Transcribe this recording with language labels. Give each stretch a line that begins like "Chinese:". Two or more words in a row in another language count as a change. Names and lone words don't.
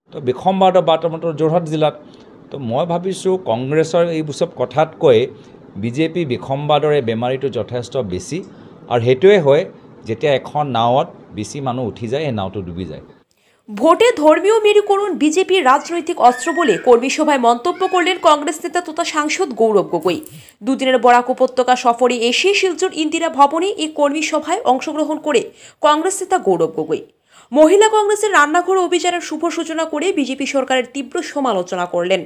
Assamese: তো বিসম্বাদৰ বাৰ্তামতৰ যোৰহাট জিলাত তো মই ভাবিছোঁ কংগ্ৰেছৰ এইবোৰ চব কথাতকৈ বিজেপি বিসম্বাদৰ এই বেমাৰীটো যথেষ্ট বেছি আৰু সেইটোৱে হয় যেতিয়া এখন নাৱত বেছি মানুহ উঠি যায় এই নাওটো ডুবি যায়।
Bangla: ভোটে ধর্মীয় মেরুকরণ বিজেপির রাজনৈতিক অস্ত্র বলে কর্মী সভায় মন্তব্য করলেন কংগ্রেস নেতা তথা সাংসদ গৌরব গগৈ। দুদিনের বরাক উপত্যকা সফরে এসে শিলচর ইন্দিরা ভবনে এই কর্মী সভায় অংশগ্রহণ করে কংগ্রেস নেতা গৌরব গগৈ মহিলা কংগ্রেসের রান্নাঘর অভিযানের শুভ সূচনা করে বিজেপি সরকারের তীব্র সমালোচনা করলেন।